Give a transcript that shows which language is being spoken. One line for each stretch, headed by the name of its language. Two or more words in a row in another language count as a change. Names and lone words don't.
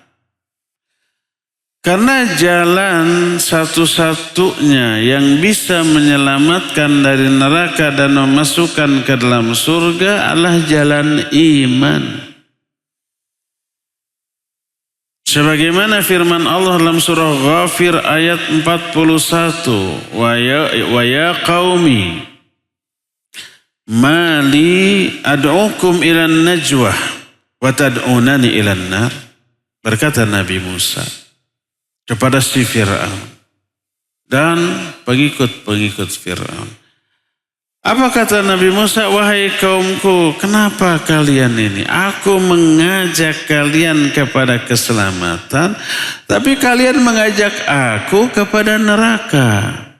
Indonesian: Karena jalan satu-satunya yang bisa menyelamatkan dari neraka dan memasukkan ke dalam surga adalah jalan iman. Sebagaimana firman Allah dalam surah Ghafir ayat 41,
Arabic: wa ya qaumi mali ad'ukum ilan najwah wa tad'unani ilan nar.
Indonesian: Berkata Nabi Musa kepada si Fir'aun dan pengikut-pengikut Fir'aun. Apa kata Nabi Musa? Wahai kaumku, kenapa kalian ini? Aku mengajak kalian kepada keselamatan, tapi kalian mengajak aku kepada neraka.